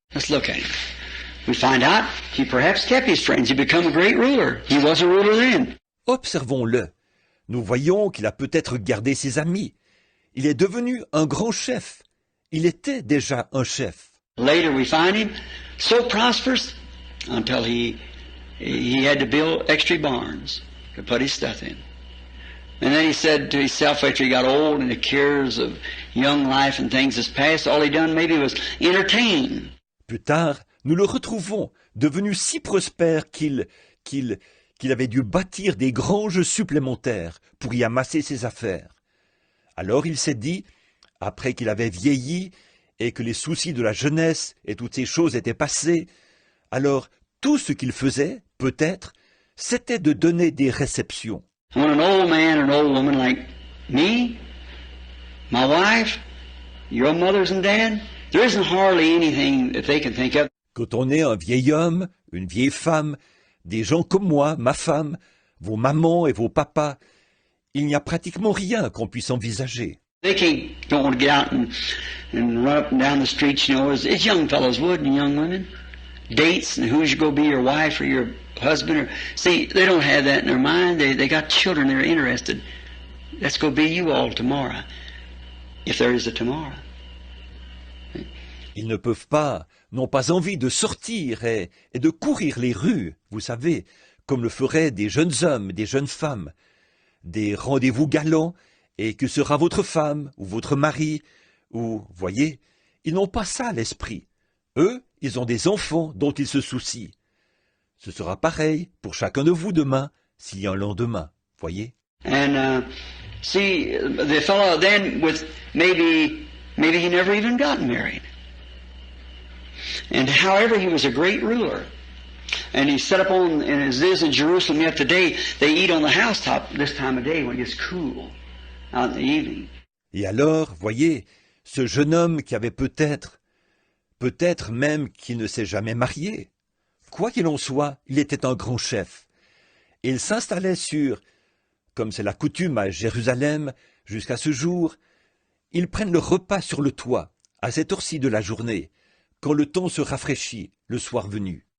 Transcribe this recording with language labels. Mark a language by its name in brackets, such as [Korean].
[English] Let's look at him. We find out he perhaps kept his friends. He became a great ruler. He was a ruler then. [French] Observons-le. Nous voyons qu'il a peut-être gardé ses amis. Il est devenu un grand chef. Il était déjà un chef. [English] Later we find him so prosperous until he had to build extra barns to put his stuff in. And then he said to himself after he got old and the cares of young life and things has passed, all he done maybe was entertain. [French] Plus tard, nous le retrouvons devenu si prospère qu'il qu'il avait dû bâtir des granges supplémentaires pour y amasser ses affaires. Alors il s'est dit, après qu'il avait vieilli et que les soucis de la jeunesse et toutes ces choses étaient passées, alors tout ce qu'il faisait, peut-être, c'était de donner des réceptions. [English] When an old man or an old woman like me, my wife, your mothers and dad, there isn't hardly anything that they can think of. [French] Quand on est un vieil homme, une vieille femme, des gens comme moi, ma femme, vos mamans et vos papas, il n'y a pratiquement rien qu'on puisse envisager. [English] They don't want to get out and run up and down the streets, you know, as young fellows would and young women. Dates and who's going to be your wife or your husband. See, they don't have that in their mind. They got children they're interested. That's going to be you all tomorrow, if there is a tomorrow. [French] Ils ne peuvent pas, n'ont pas envie de sortir et de courir les rues, vous savez, comme le feraient des jeunes hommes, des jeunes femmes, des rendez-vous galants, et que sera votre femme ou votre mari, ou, voyez, ils n'ont pas ça à l'esprit. Eux, ils ont des enfants dont ils se soucient. Ce sera pareil pour chacun de vous demain, s'il y a un lendemain, voyez. [English] And see, the fellow then with maybe he never even got married. And however, he was a great ruler. And he set up on, and as it is in Jerusalem yet today, they eat on the housetop this time of day when it gets cool out in the evening. [French] Et alors, voyez, ce jeune homme qui avait peut-être même qu'il ne s'est jamais marié, quoi qu'il en soit, il était un grand chef. Et il s'installait sur, comme c'est la coutume à Jérusalem jusqu'à ce jour, ils prennent le repas sur le toit, à cette heure-ci de la journée, quand le temps se rafraîchit, le soir venu.